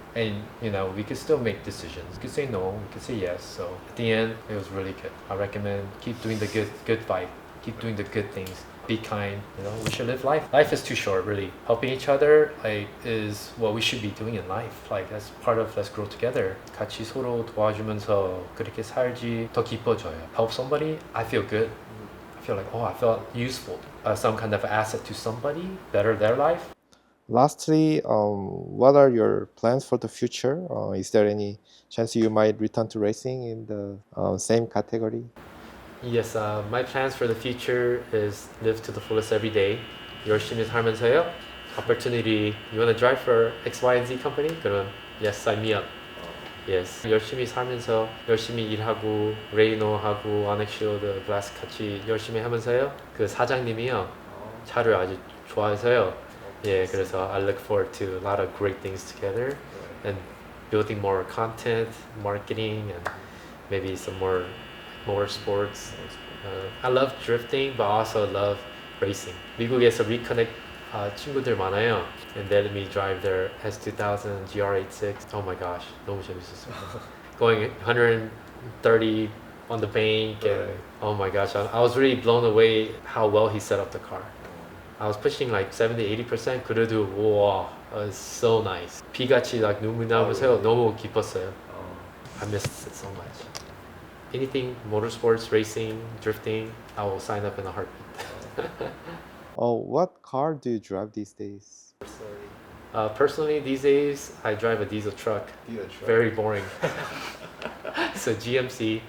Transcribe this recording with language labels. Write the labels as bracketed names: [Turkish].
[English] And we could still make decisions. We could say no, we could say yes. So at the end, it was really good. I recommend keep doing the good fight. Keep doing the good things. Be kind. We should live life. Life is too short, really. Helping each other is what we should be doing in life. That's part of let's grow together. [Korean] 같이 서로 도와주면서 그렇게 살지 더 기뻐져요. [English] Help somebody, I feel good. I feel like I felt useful. Some kind of asset to somebody, better their life. Lastly, what are your plans for the future? Is there any chance you might return to racing in the same category? Yes, my plans for the future is live to the fullest every day. [Korean] 열심히 살면서요. [English] Opportunity, you want to drive for X, Y, and Z company? [Korean] 그러면 [English] yes, sign me up. [Korean] Yes, 열심히 살면서 열심히 일하고 레이노하고 어넥시오드 블라스 같이 열심히 하면서요. 그 사장님이요 차를 아주 좋아해서요. 예, 그래서 [English] I look forward to a lot of great things together and building more content, marketing, and maybe some more sports. I love drifting, but also love racing. [Korean] 미국에서 reconnect 친구들 많아요. [English] And they let me drive their S2000 GR86. Oh my gosh, [Korean] 너무 재밌었어요. [English] Going 130 on the bank, and oh my gosh, I was really blown away how well he set up the car. I was pushing 70-80%. [Korean] 그래도 [English] wow, it was so nice. [Korean] 비같이 눈물 나면서 너무 기뻤어요. [English] I missed it so much. Anything motorsports, racing, drifting, I will sign up in a heartbeat. Oh, what car do you drive these days? Personally, these days, I drive a diesel truck. Very boring. So GMC.